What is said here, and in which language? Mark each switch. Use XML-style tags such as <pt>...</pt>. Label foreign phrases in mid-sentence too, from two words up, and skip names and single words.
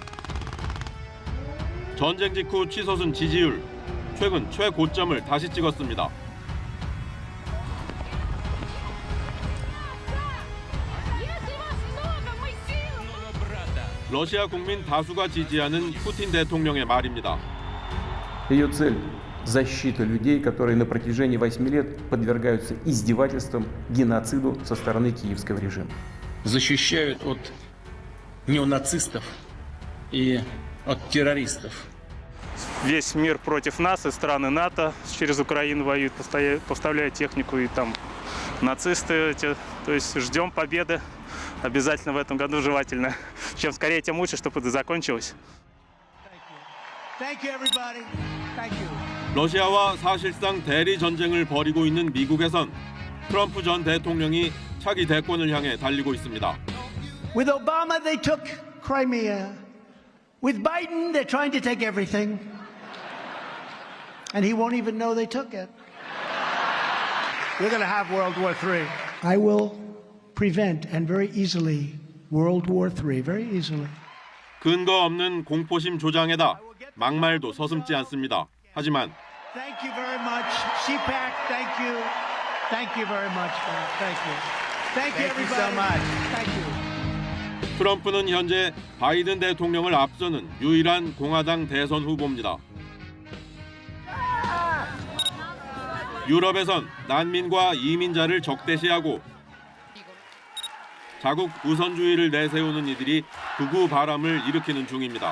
<ko>전쟁 직후 치솟은 지지율, 최근 최고점을 다시 찍었습니다. 러시아 국민 다수가 지지하는 푸틴 대통령의 말입니다.</ko> <ru>Ее цель – защита людей, которые на протяжении 8 лет подвергаются издевательствам, геноциду со стороны киевского режима. Защищают от неонацистов и от террористов. Весь мир против нас, и страны НАТО через Украину воюют, поставляют технику, и там нацисты эти. То есть ждем победы обязательно в этом году, желательно. Чем скорее, тем лучше, чтобы это закончилось.</ru> <ko>러시아와 사실상 대리 전쟁을 벌이고 있는 미국에선 트럼프 전 대통령이 차기 대권을 향해 달리고 있습니다.</ko> <en>With Obama, they took Crimea. With Biden, they're trying to take everything. And he won't even know they took it. We're going to have World War III. I will prevent, and very easily, World War III, very easily.</en> <ko>근거 없는 공포심 조장에다 막말도 서슴지 않습니다. 하지만</ko> <en>Thank you very much. CPAC, thank you. Thank you very much. Thank you. Thank you, everybody. Thank you so much. Thank you.</en> <ko>트럼프는 현재 바이든 대통령을 앞서는 유일한 공화당 대선 후보입니다. 유럽에선 난민과 이민자를 적대시하고 자국 우선주의를 내세우는 이들이 극우 바람을 일으키는 중입니다.</ko>